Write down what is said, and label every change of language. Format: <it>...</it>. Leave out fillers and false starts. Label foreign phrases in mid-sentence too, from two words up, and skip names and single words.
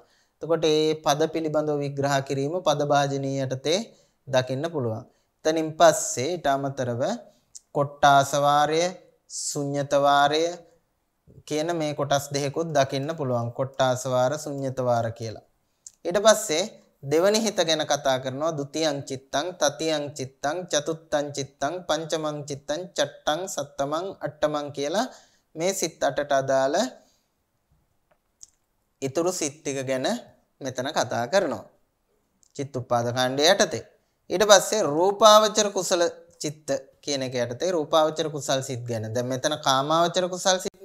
<si>එතකොට මේ පද පිළිබඳව විග්‍රහ කිරීම පද භාජනීය යටතේ දකින්න පුළුවන්. එතනින් පස්සේ ඊට අමතරව කොට්ටාස වාරය, ශුන්්‍යත වාරය කියන මේ කොටස් දෙකකුත් දකින්න පුළුවන්. කොට්ටාස වාර, ශුන්්‍යත වාර කියලා. ඊට පස්සේ දෙවනි හිත ගැන කතා කරනවා.</si> <pi>ဒ ුතියං චිත්තං, තතියං චිත්තං, චතුත්තං චිත්තං, පංචමං චිත්තං, චට්ටං, සත්තමං, අට්ටමං</pi> <si>කියලා මේ සිත් 8ට අදාළ ඊතුරු සිත් ටික ගැන මෙතන කතා කරනවා. චිත්තුප්පාද කාණ්ඩය යටතේ. ඊට පස්සේ රූපාවචර කුසල චිත්ත කියන එක යටතේ රූපාවචර කුසල් සිත් ගැන. දැන් මෙතන කාමාවචර කුසල් සිත්නේ.</si>